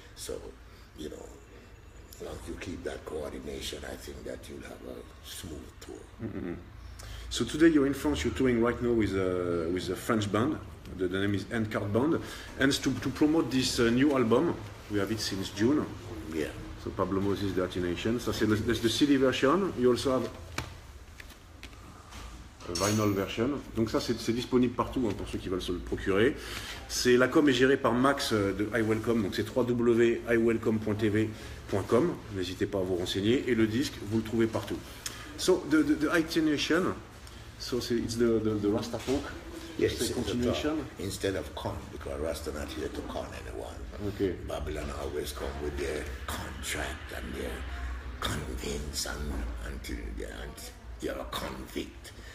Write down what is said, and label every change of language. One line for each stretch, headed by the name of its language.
English: So, you know, as long as you keep that coordination, I think that you'll have a smooth tour. So today you're in France, you're touring right now with a French band, the name is Endcard Band, and to promote this new album, we have it since June. Yeah.
French: So Pablo Moses, The Nation, ça c'est
English: the CD version, you also have a vinyl version,
French: donc ça c'est disponible partout hein, pour ceux qui veulent se le procurer. La com est gérée par Max de iWelcome, donc c'est www.iwelcome.tv.com, n'hésitez pas à vous renseigner, et le disque vous le trouvez partout.
English: So the Nation, so it's the Rasta folk. Yes, it's a continuation. Instead of con, because Rasta not here to con anyone. Okay. Babylon always come with their contract and their convince until you're a convict.